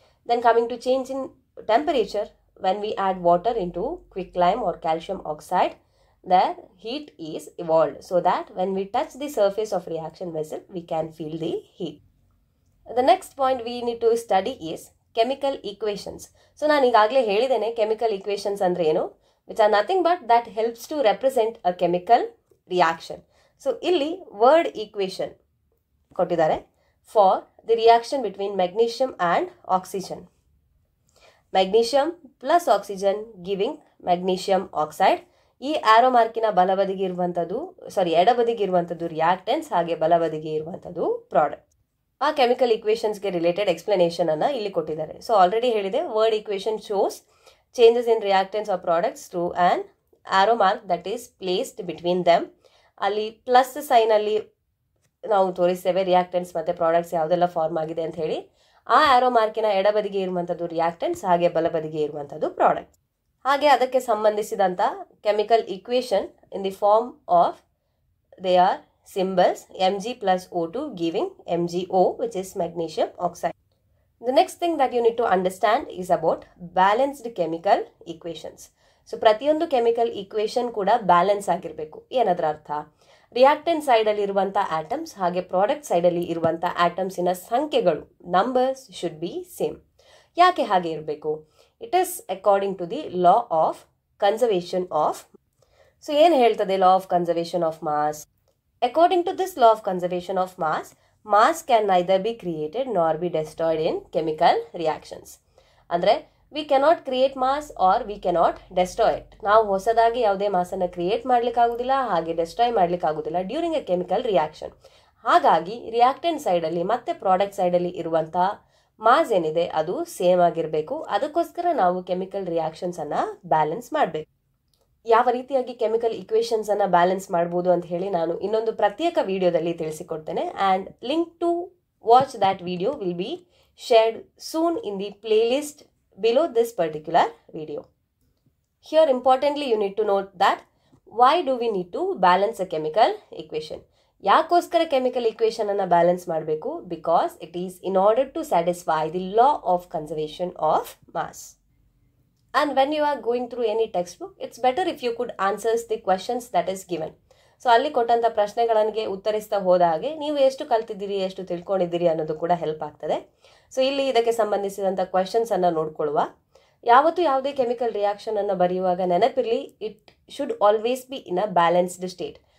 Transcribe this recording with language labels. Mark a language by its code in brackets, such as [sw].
[en] Then coming to change in temperature, when we add water into quicklime or calcium oxide, the heat is evolved so that when we touch the surface of reaction vessel, we can feel the heat. The next point we need to study is chemical equations. So [kn] ನಾನು ಈಗಾಗಲೇ ಹೇಳಿದ್ದೇನೆ [en] chemical equations [kn] ಅಂದ್ರೆ ಏನು, [en] which are nothing but that helps to represent a chemical reaction. So ಇಲ್ಲಿ word equation ಕೊಟ್ಟಿದ್ದಾರೆ for the reaction between magnesium and oxygen. Magnesium plus oxygen giving magnesium oxide. [kn] ಈ ಆರೋ ಮಾರ್ಕಿನ ಬಲಬದಿಗೆ ಇರುವಂಥದ್ದು, ಎಡಬದಿಗೆ ಇರುವಂಥದ್ದು ರಿಯಾಕ್ಟೆನ್ಸ್, ಹಾಗೆ ಬಲಬದಿಗೆ ಇರುವಂಥದ್ದು ಪ್ರಾಡಕ್ಟ್. ಆ ಕೆಮಿಕಲ್ ಈಕ್ವೇಷನ್ಸ್ಗೆ ರಿಲೇಟೆಡ್ ಎಕ್ಸ್ಪ್ಲನೇಷನ್ ಅನ್ನು ಇಲ್ಲಿ ಕೊಟ್ಟಿದ್ದಾರೆ. [en] So already ಹೇಳಿದೆ, word equation shows changes in reactants of products through an arrow mark that is placed between them. [kn] ಅಲ್ಲಿ ಪ್ಲಸ್ ಸೈನಲ್ಲಿ ನಾವು ತೋರಿಸ್ತೇವೆ ರಿಯಾಕ್ಟೆಂಟ್ಸ್ ಮತ್ತು ಪ್ರಾಡಕ್ಟ್ಸ್ ಯಾವುದೆಲ್ಲ ಫಾರ್ಮ್ ಆಗಿದೆ ಅಂತ ಹೇಳಿ. ಆ ಆರೋ ಮಾರ್ಕಿನ ಎಡಬದಿಗೆ ಇರುವಂಥದ್ದು ರಿಯಾಕ್ಟೆಂಟ್ಸ್, ಹಾಗೆ ಬಲಬದಿಗೆ ಇರುವಂಥದ್ದು ಪ್ರಾಡಕ್ಟ್. ಹಾಗೆ ಅದಕ್ಕೆ ಸಂಬಂಧಿಸಿದಂಥ [en] Chemical equation in the form of they are symbols Mg plus O2 giving MgO, which is magnesium oxide. The next thing that you need to understand is about balanced chemical equations. [kn] So ಪ್ರತಿಯೊಂದು chemical equation ಕೂಡ balance ಆಗಿರಬೇಕು. ಏನದರ ಅರ್ಥ? Reactant ಸೈಡಲ್ಲಿ ಇರುವಂಥ atoms ಹಾಗೆ product ಸೈಡಲ್ಲಿ ಇರುವಂಥ ಆಟಮ್ಸಿನ ಸಂಖ್ಯೆಗಳು, [en] Numbers should be same. [kn] ಯಾಕೆ ಹಾಗೆ ಇರಬೇಕು? [en] It is according to the law of conservation of. So [kn] ಏನು ಹೇಳ್ತದೆ [en] Law of conservation of mass? According to this law of conservation of mass can neither be created nor be destroyed in chemical reactions. ಅಂದರೆ we cannot create mass or we cannot destroy it. [kn] ನಾವು ಹೊಸದಾಗಿ ಯಾವುದೇ ಮಾಸನ್ನು create ಮಾಡಲಿಕ್ಕಾಗೋದಿಲ್ಲ, ಹಾಗೆ destroy ಮಾಡಲಿಕ್ಕಾಗೋದಿಲ್ಲ [en] During a chemical reaction. [kn] ಹಾಗಾಗಿ reactant ಸೈಡಲ್ಲಿ ಮತ್ತು product ಸೈಡಲ್ಲಿ ಇರುವಂಥ ಮಾಸ್ ಏನಿದೆ ಅದು ಸೇಮ್ ಆಗಿರಬೇಕು. ಅದಕ್ಕೋಸ್ಕರ ನಾವು ಕೆಮಿಕಲ್ ರಿಯಾಕ್ಷನ್ಸನ್ನು ಬ್ಯಾಲೆನ್ಸ್ ಮಾಡಬೇಕು. ಯಾವ ರೀತಿಯಾಗಿ ಕೆಮಿಕಲ್ ಈಕ್ವೇಷನ್ಸನ್ನು ಬ್ಯಾಲೆನ್ಸ್ ಮಾಡ್ಬೋದು ಅಂತ ಹೇಳಿ ನಾನು ಇನ್ನೊಂದು ಪ್ರತ್ಯೇಕ ವಿಡಿಯೋದಲ್ಲಿ ತಿಳಿಸಿಕೊಡ್ತೇನೆ. [en] And link to watch that video will be shared soon in the playlist below this particular video. Here importantly you need to note that why do we need to balance a chemical equation? [kn] ಯಾಕೋಸ್ಕರ chemical equation ಅನ್ನು balance ಮಾಡಬೇಕು? [en] Because it is in order to satisfy the law of conservation of mass. And when you are going through any textbook, it's better if you could answer the questions that is given. [kn] So ಅಲ್ಲಿ ಕೊಟ್ಟಂಥ ಪ್ರಶ್ನೆಗಳಿಗೆ ಉತ್ತರಿಸ್ತಾ ಹೋದ ಹಾಗೆ ನೀವು ಎಷ್ಟು ಕಲ್ತಿದ್ದೀರಿ, ಎಷ್ಟು ತಿಳ್ಕೊಂಡಿದ್ದೀರಿ ಅನ್ನೋದು ಕೂಡ ಹೆಲ್ಪ್ ಆಗ್ತದೆ. ಸೊ ಇಲ್ಲಿ ಇದಕ್ಕೆ ಸಂಬಂಧಿಸಿದಂಥ ಕ್ವೆಶನ್ಸನ್ನು ನೋಡ್ಕೊಳ್ಳುವ. ಯಾವತ್ತೂ ಯಾವುದೇ ಕೆಮಿಕಲ್ ರಿಯಾಕ್ಷನನ್ನು ಬರೆಯುವಾಗ ನೆನಪಿರಲಿ, [en] It should always be in a balanced state.